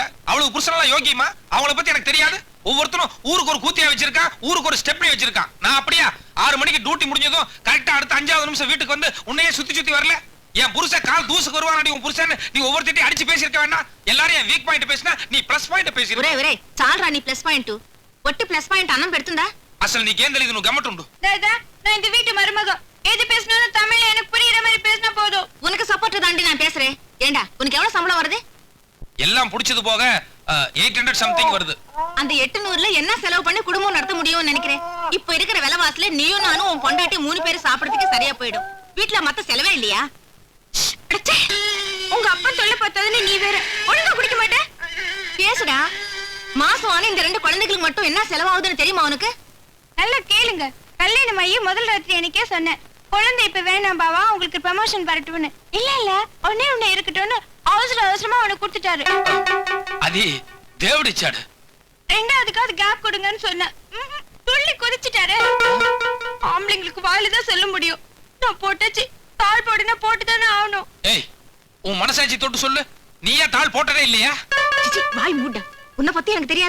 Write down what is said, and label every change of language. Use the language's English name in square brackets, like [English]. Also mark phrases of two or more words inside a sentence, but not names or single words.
[Tamil] அவளுக்கு புருஷனெல்லாம் யோகியமா? அவளை பத்தி எனக்கு தெரியாது. ஒவ்வொருத்தரும் ஊருக்கு ஒரு கூத்தியா வச்சிருக்கான், ஊருக்கு ஒரு ஸ்டெப்னி வச்சிருக்கான். நான் அப்படியா 6 மணிக்கு டியூட்டி முடிஞ்சதும் கரெக்டா அடுத்த 5வது நிமிஷம் வீட்டுக்கு வந்து உன்னையே சுத்தி வரல? என் புருஷன் கால் தூசுக்கு வருவான். உன் புருஷன் நீ ஒவ்வொருத்தையும் அடிச்சு பேசிருக்க வேண்டாம். எல்லாரும் என் [English] weak point [Tamil] பேசினா நீ [English] plus point [Tamil] பேசிரு. [Telugu] చాలరా నీ [English] plus point. [Telugu] ఒట్టి [English] plus point [Telugu] అన్నం పెడుతుందా? అసలు నీకేం తెలియదు, నువ్వు గమ్మటుండు. [Tamil] தாதா, நான் இந்த வீட்டு மருமக. எது பேசினாலும் தமிழ்ல எனக்கு புரியுற மாதிரி பேசினா போதும். உனக்கு சப்போர்ட் தாண்டி நான் பேசுறேன். ஏண்டா, உனக்கு எவ்வளவு சம்பளம் வருது? எல்லாம் புடிச்சது போக 800 சம்திங் வருது. அந்த 800ல என்ன செலவு பண்ணி குடும்பம் நடத்த முடியும்னு நினைக்கிறேன். இப்ப இருக்கிற விலைவாசில நீயும் நானும் உன் பொண்டாட்டி 3 பேரும் சாப்பிடறதுக்கு சரியா போயிடும். வீட்டுல மத்த செலவே இல்லையா? அடச்சே, உங்க அப்பா தொல்லை பார்த்ததுன்னு நீ வேற ஒழுங்கா குடிக்க மாட்டே. பேசுடா. மாசம் ஆன இந்த 2 குழந்தைகளுக்கு மட்டும் என்ன செலவாகுதுன்னு தெரியுமா உனக்கு? நல்லா கேளுங்க. கல்யாணம் ஆகி முதல் ராத்திரி எனக்கே சொன்னேன், குழந்தை இப்ப வேணாம் பாவா, உங்களுக்கு ப்ரமோஷன் வரட்டும்னு. இல்ல ஒண்ணே இருக்கட்டும்னு அவசரமா அவனுக்கு கொடுத்துட்டாரு. [Telugu] అది దేవుడిచ్చాడు. [Tamil] 2வதுக்காவது கேப் கொடுங்கன்னு சொன்னேன். துள்ளி குதிச்சுட்டாரு. ஆம்பளைங்களுக்கு வாயில்தான் சொல்ல முடியும். நான் போட்டாச்சு, தாள் போடுனா போட்டுதானே ஆகணும். ஏய், உன் மனசாட்சி தொட்டு சொல்லு, நீயே தாள் போட்டதே இல்லையா? சிச்சி, வாய் மூட. உன்னை பத்தி எனக்கு தெரியாது.